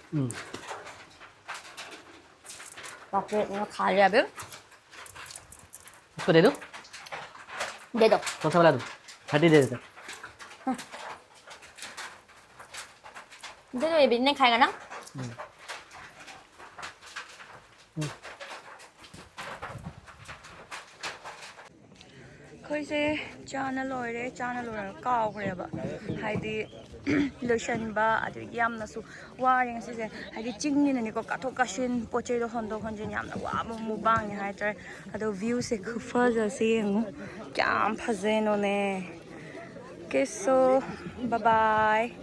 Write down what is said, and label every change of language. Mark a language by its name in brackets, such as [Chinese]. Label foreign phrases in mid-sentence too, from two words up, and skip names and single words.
[Hindi] बाप रे, इतना खा लिया अभी। उसको दे दो, दे दो। कौन सा वाला दो? हड्डी दे देते। दे दो, ये भी नहीं खाएगा ना। [Manipuri] ꯑꯩꯈꯣꯏꯁꯦ ꯆꯥꯅ ꯂꯣꯏꯔꯦ, ꯆꯥꯅ ꯂꯣꯏꯔꯒ ꯀꯥꯎꯈ꯭ꯔꯦꯕ, ꯍꯥꯏꯗꯤ ꯂꯣꯏꯁꯟꯕ ꯑꯗꯒꯤ ꯌꯥꯝꯅꯁꯨ ꯋꯥꯔꯦ ꯉꯁꯤꯁꯦ, ꯍꯥꯏꯗꯤ ꯆꯤꯡꯅꯤꯅꯅꯦꯀꯣ, ꯀꯥꯊꯣꯛ ꯀꯥꯁꯤꯟ ꯄꯣꯠ ꯆꯩꯗꯣ ꯍꯣꯟꯗꯣꯛ ꯍꯣꯟꯖꯤꯟ ꯌꯥꯝꯅ ꯋꯥꯕ ꯃꯨꯛꯕꯥꯡꯅꯦ ꯍꯥꯏꯇꯥꯔꯦ꯫ ꯑꯗꯣ ꯚ꯭ꯌꯨꯁꯦ ꯈꯨꯐꯖꯁꯦ ꯌꯦꯡꯉꯨ, ꯀꯌꯥꯝ ꯐꯖꯩꯅꯣꯅꯦ꯫ [English] Okay, so bye bye.